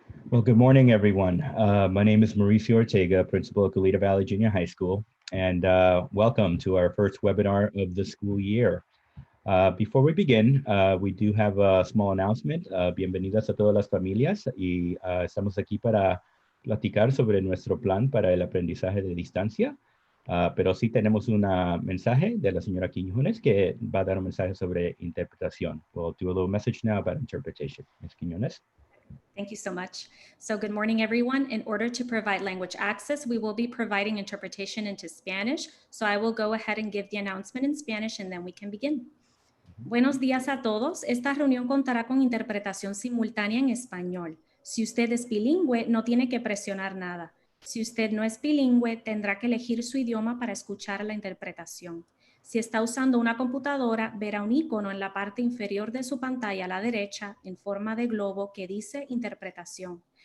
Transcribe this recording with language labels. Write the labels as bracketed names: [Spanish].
[English] Well, good morning, everyone. My name is Mauricio Ortega, principal at Goleta Valley Junior High School, and welcome to our first webinar of the school year. Before we begin, we do have a small announcement. [Spanish] Bienvenidas a todas las familias y estamos aquí para platicar sobre nuestro plan para el aprendizaje de distancia. Pero sí tenemos un mensaje de la señora Quiñones que va a dar un mensaje sobre interpretación. [English] We'll do a little message now about interpretation. Ms. Quiñones. Thank you so much. So good morning, everyone. In order to provide language access, we will be providing interpretation into Spanish. So I will go ahead and give the announcement in Spanish and then we can begin. [Spanish] Buenos días a todos. Esta reunión contará con interpretación simultánea en español. Si usted es bilingüe, no tiene que presionar nada. Si usted no es bilingüe, tendrá que elegir su idioma para escuchar la interpretación. Si está usando una computadora, verá un icono en la parte inferior de su pantalla a la derecha en forma de globo que dice interpretación.